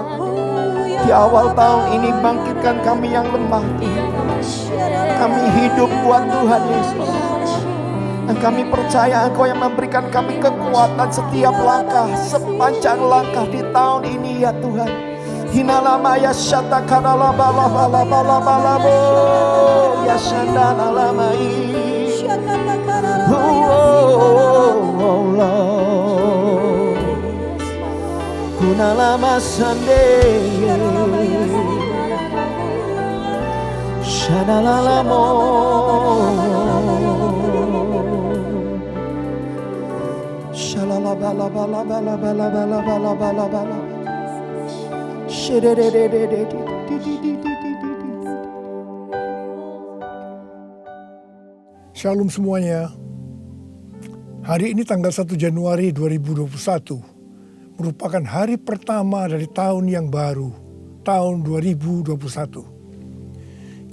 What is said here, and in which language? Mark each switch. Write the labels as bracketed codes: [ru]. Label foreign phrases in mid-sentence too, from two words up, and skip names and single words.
[id] Di awal tahun ini bangkitkan kami yang lemah, Tuhan. Kami hidup buat Tuhan Yesus. Dan kami percaya Engkau yang memberikan kami kekuatan setiap langkah, sepanjang langkah di tahun ini ya Tuhan. Hinalamaya syata karala bala bala bala bala bo ya shandana lamai. [en] Oh Lord, kunalama sande shanalalamo. Shalala bala bala bala bala bala bala bala bala. [id] Shalom semuanya. Hari ini tanggal 1 Januari 2021 merupakan hari pertama dari tahun yang baru, tahun 2021.